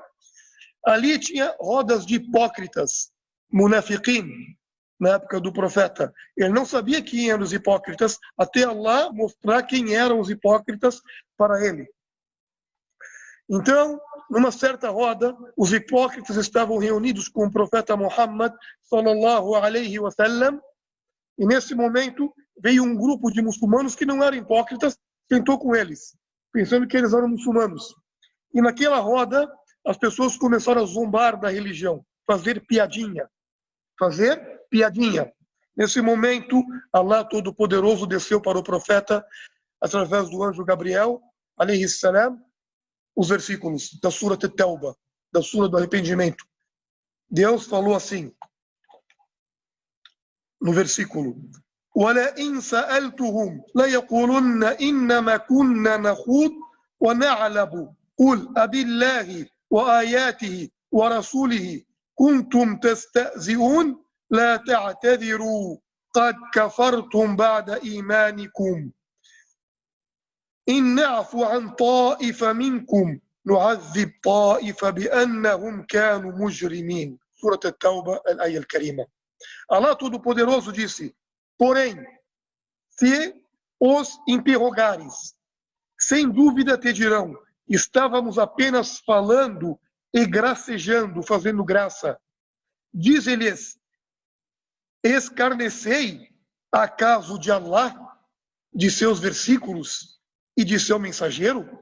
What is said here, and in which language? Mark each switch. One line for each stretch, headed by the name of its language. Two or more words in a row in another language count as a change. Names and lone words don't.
Portuguese: Ali tinha rodas de hipócritas, munafiqin, na época do profeta. Ele não sabia quem eram os hipócritas, até Allah mostrar quem eram os hipócritas para ele. Então, numa certa roda, os hipócritas estavam reunidos com o profeta Muhammad,
Arabic: صلى الله عليه وسلم,
Portuguese: e nesse momento veio um grupo de muçulmanos que não eram hipócritas, sentou com eles, pensando que eles eram muçulmanos. E naquela roda, as pessoas começaram a zombar da religião, fazer piadinha. Nesse momento, Allah Todo-Poderoso desceu para o profeta, através do anjo Gabriel,
Arabic: عليه السلام,
Portuguese: os versículos da Sura At-Tawbah, da Sura do Arrependimento. Deus falou assim, no versículo:
Arabic: وَلَئِنْ سَأَلْتُهُمْ لَيَقُولُنَّ إِنَّمَا كُنَّا نَخُوضُ وَنَعْلَبُ قُلْ أَبِاللَّهِ وَآيَاتِهِ ورسوله كنتم تستهزئون لا تعتذروا قد كفرتم بعد إيمانكم إن نعفو عن طائفة منكم نعذب طائفة بأنهم كانوا مجرمين.
Portuguese: Sura At-Tauba, a
Arabic: الآية الكريمة.
Portuguese: Allah Todo-Poderoso disse: porém, se os interrogares, sem dúvida te dirão, estávamos apenas falando e gracejando, fazendo graça. Diz-lhes: escarnecei acaso de Allah, de seus versículos e de seu mensageiro?